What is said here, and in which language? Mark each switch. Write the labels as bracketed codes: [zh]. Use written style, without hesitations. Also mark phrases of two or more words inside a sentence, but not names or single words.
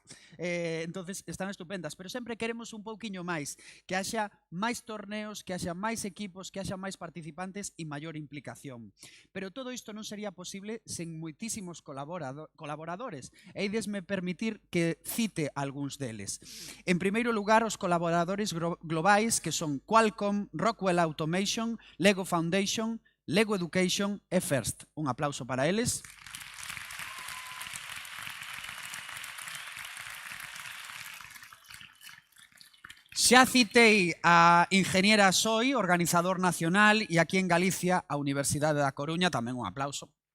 [gl] Entonces están estupendas, pero sempre queremos un pouquiño máis, que haxa máis torneos, que haxa máis equipos, que haxa máis participantes e maior implicación. Pero todo isto non sería posible sen moitísimos colaboradores. E idesme permitir que cite algúns deles. En primeiro lugar, os colaboradores globais que son Qualcomm, Rockwell Automation, Lego Foundation, Lego Education e First. Un aplauso para eles. Xa citei a Ingeniera Soi, organizador nacional, e aquí en Galicia a Universidade da Coruña, tamén un aplauso.